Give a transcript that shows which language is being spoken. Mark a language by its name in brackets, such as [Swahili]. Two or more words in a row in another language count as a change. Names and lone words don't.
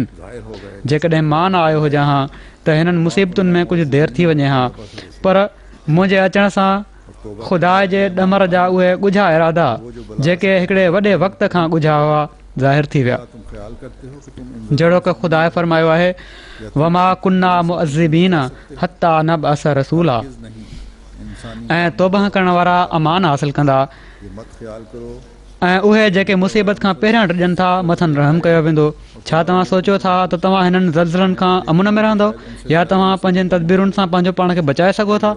[Sindhi] जेकॾहिं मां न आयो हुजां हा त हिननि मुसीबतुनि में कुझु देरि थी वञे हा, पर मुंहिंजे अचण सां ख़ुदा जे ॾमर जा उहे ॻुझा इरादा जेके हिकिड़े वॾे वक़्त खां ॻुझा हुआ ज़ाहिर थी विया। जहिड़ो की ख़ुदा फ़रमायो आहे [Arabic] وما كنا معذبين حتى نبعث رسولا, [Sindhi] ऐं तौबह करण वारा अमान हासिल कंदा ऐं उहे जेके मुसीबत खां पहिरियां ड्रिजनि था मथनि रहम कयो वेंदो। छा तव्हां सोचियो था त तव्हां हिननि ज़लज़लनि खां अमुन में रहंदव या तव्हां पंहिंजनि तदबीरुनि सां पंहिंजो पाण खे बचाए सघो था?